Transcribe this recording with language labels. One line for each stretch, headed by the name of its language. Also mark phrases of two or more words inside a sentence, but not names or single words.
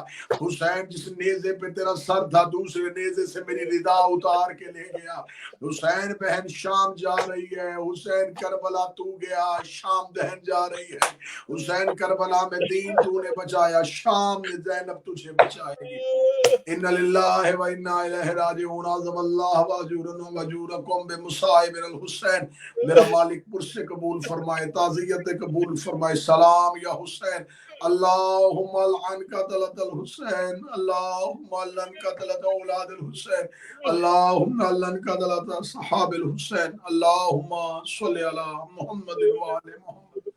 Urdu: حسین جس نیزے پہ تیرا سر تھا، دوسرے نیزے سے میری ردا اتار کے لے گیا. حسین بہن شام جا رہی ہے. حسین کربلا تو گیا، شام دہن جا رہی ہے. حسین کربلا میں دین تو نے بچایا، شام میں زینب تجھے بچائے گی.
Arabic: إنا لله وإنا إليه راجعون. عظم الله أجورنا وأجوركم بمصاب الحسين.
Urdu: میرا مالک پرسے قبول فرمائے، تعزیت قبول فرمائے, ताज़ियत कबूल फरमाए। سلام یا حسین.
Arabic: اللهم العن قتلة الحسين، اللهم العن قتلة أولاد الحسين، اللهم العن قتلة أصحاب الحسين، اللهم صل على محمد وآل محمد.